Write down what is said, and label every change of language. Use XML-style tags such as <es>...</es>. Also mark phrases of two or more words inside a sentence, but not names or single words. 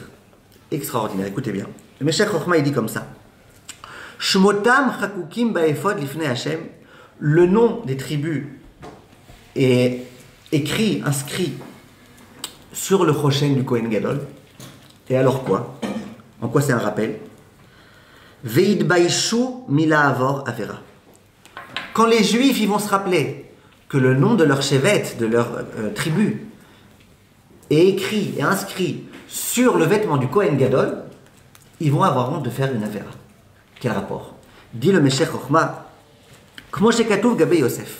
<fr>Extraordinaire, écoutez bien. Le Meshech Chochma, il dit comme ça.</fr> <he>שמות חקוקים באפוד לפני ה.</he> <fr>Le nom des tribus est écrit, inscrit sur le Choshen du</fr> <he>כהן גדול.</he> <fr>Et alors quoi? En quoi c'est un rappel?</fr> <he>ויבושו מלעבור עבירה.</he> <fr>Quand les Juifs ils vont se rappeler que le nom de leur chevet, de leur tribu, est écrit et inscrit sur le vêtement du</fr> <he>כהן גדול,</he> <fr>ils vont avoir honte de faire une avera. Quel rapport? Dit le Meshech Chochma,</fr> <he>כמו שכתוב גבי יוסף.</he>